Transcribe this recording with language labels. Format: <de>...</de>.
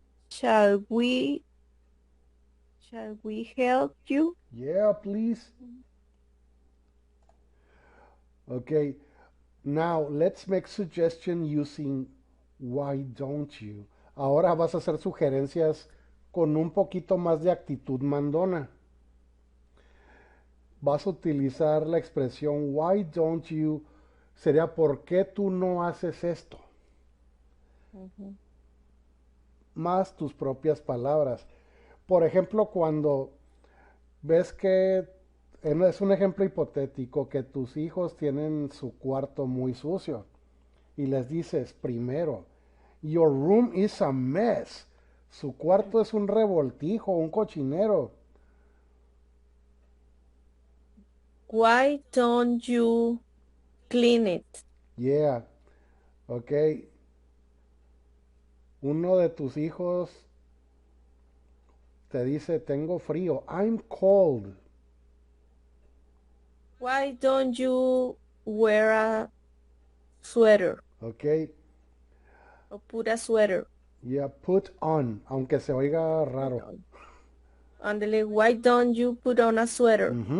<en>Shall we help you? Yeah, please. Okay. Now, let's make suggestion using why don't you.</en> <es>Ahora vas a hacer sugerencias con un poquito más de actitud mandona. Vas a utilizar la expresión</es> <en>why don't you.</en> <es>Sería ¿por qué tú no haces esto? Más tus propias palabras. Por ejemplo, cuando ves que es un ejemplo hipotético que tus hijos tienen su cuarto muy sucio y les dices primero,</es> <en>your room is a mess.</en> <es>Su cuarto es un revoltijo, un cochinero.</es> <en>Why don't you clean it? Yeah, ok.</en> <es>Uno de tus hijos te dice, tengo frío.</es> <en>I'm cold. Why don't you wear a sweater? Ok. Or put a sweater. Yeah, put on,</en> <es>aunque se oiga raro.</es> <en>Ándale, why don't you put on a sweater?</en>